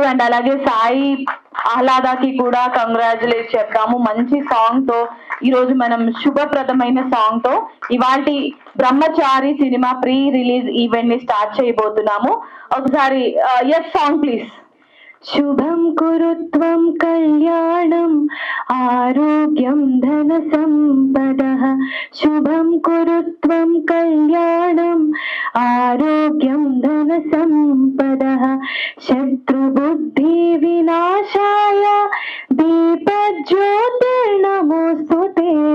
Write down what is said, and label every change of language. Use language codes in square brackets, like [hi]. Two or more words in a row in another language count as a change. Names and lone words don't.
[te] అండ్ అలాగే సాయి ఆహ్లాదకి కూడా కంగ్రాచులేట్ చెప్తాము. మంచి సాంగ్ తో ఈ రోజు మనం శుభప్రదమైన సాంగ్ తో ఇవాల్టి బ్రహ్మచారి సినిమా [en] pre release event [te] ని స్టార్ట్ చేయబోతున్నాము. [en] ఒకసారి yes song please. [sa] శుభం కురుత్వం కళ్యాణం आरोग्यं धनसम्पदः शुभं कुरु त्वं कल्याणम् आरोग्यं धनसम्पदः शत्रुबुद्धिविनाशाय दीपज्योतिर्नमोऽस्तुते